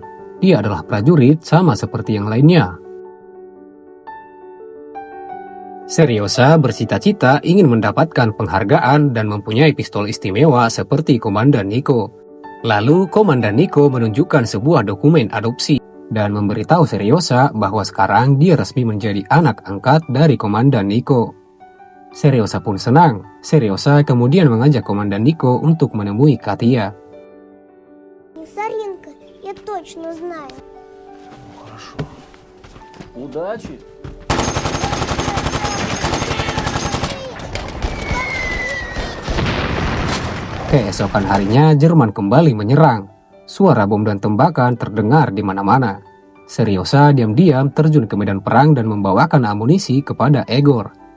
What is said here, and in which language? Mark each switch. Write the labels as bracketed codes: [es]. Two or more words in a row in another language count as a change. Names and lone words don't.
[id] Dia adalah prajurit sama seperti yang lainnya. Seriosa bercita-cita ingin mendapatkan penghargaan dan mempunyai pistol istimewa seperti Komandan Nico. Lalu Komandan Nico menunjukkan sebuah dokumen adopsi dan memberitahu Seriosa bahwa sekarang dia resmi menjadi anak angkat dari Komandan Nico. Seriosa pun senang. Seriosa kemudian mengajak Komandan Nico untuk menemui Katia. [ru] Саринка, я точно знаю. Хорошо. Удачи. [id] Keesokan harinya Jerman kembali menyerang. Suara bom dan tembakan terdengar di mana-mana. Seriosa diam-diam terjun ke medan perang dan membawakan amunisi kepada Egor.